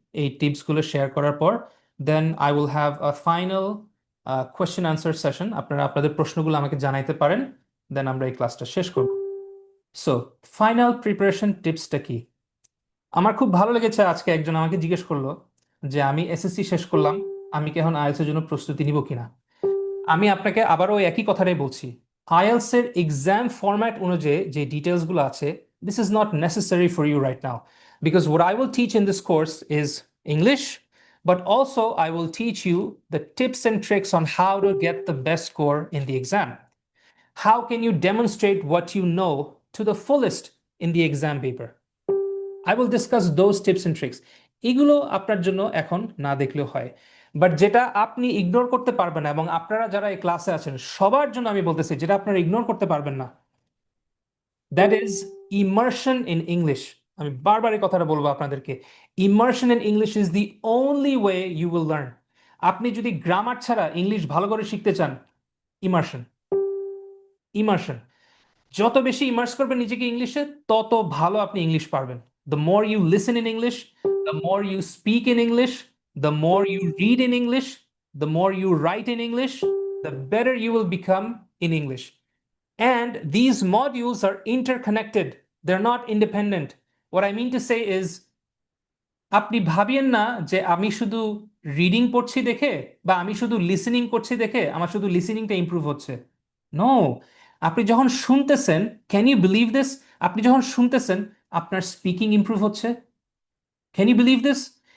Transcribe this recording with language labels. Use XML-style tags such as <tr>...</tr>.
<bn>এই টিপসগুলো শেয়ার করার পর</bn> <en>Then I will have a final question answer session.</en> <bn>আপনারা আপনাদের প্রশ্নগুলো আমাকে জানাইতে পারেন, দেন আমরা এই ক্লাসটা শেষ করব। সো ফাইনাল প্রিপারেশন টিপসটা কি? আমার খুব ভালো লেগেছে আজকে একজন আমাকে জিজ্ঞেস করলো যে আমি এসএসসি শেষ করলাম, আমি কি এখন আইএলটিএস এর জন্য প্রস্তুতি নিব কিনা। আমি আপনাকে আবারও একই কথাটাই বলছি, আইএলটিএস এর এক্সাম ফরম্যাট অনুযায়ী যে ডিটেলস গুলো আছে,</bn> <en>This is not necessary for you right now, because what I will teach in this course is English, but also I will teach you the tips and tricks on how to get the best score in the exam. How can you demonstrate what you know to the fullest in the exam paper? I will discuss those tips and tricks.</en> <bn>এগুলো আপনার জন্য এখন না দেখলেও হয়, but যেটা আপনি ignore করতে পারবেন না, এবং আপনারা যারা এই ক্লাসে আছেন সবার জন্য আমি বলতেছি যেটা আপনারা ইগনোর করতে পারবেন না,</bn> <en>That is immersion in English.</en> <bn>আমি বারবার এই কথাটা বলবো আপনাদেরকে,</bn> <en>Immersion in English is the only way you will learn.</en> <bn>আপনি যদি গ্রামার ছাড়া ইংলিশ ভালো করে শিখতে চান, ইমার্শন। ইমার্শন যত বেশি ইমার্স করবেন নিজেকে ইংলিশে, তত ভালো আপনি ইংলিশ পারবেন।</bn> <en>The more you listen in English, the more you speak in English, the more you read in English, the more you write in English, the better you will become in English. And these modules are interconnected. They're not independent. What I mean to say is,</en> <bn>আপনি ভাবিয়েন না যে আমি শুধু reading পড়ছি দেখে বা আমি শুধু লিসেনিং করছি দেখে আমার শুধু লিসেনিংটা ইমপ্রুভ হচ্ছে। নো, আপনি যখন শুনতেছেন,</bn> <en>can you believe this,</en> <bn>আপনি যখন শুনতেছেন আপনার স্পিকিং ইমপ্রুভ হচ্ছে। Can you believe this?</bn>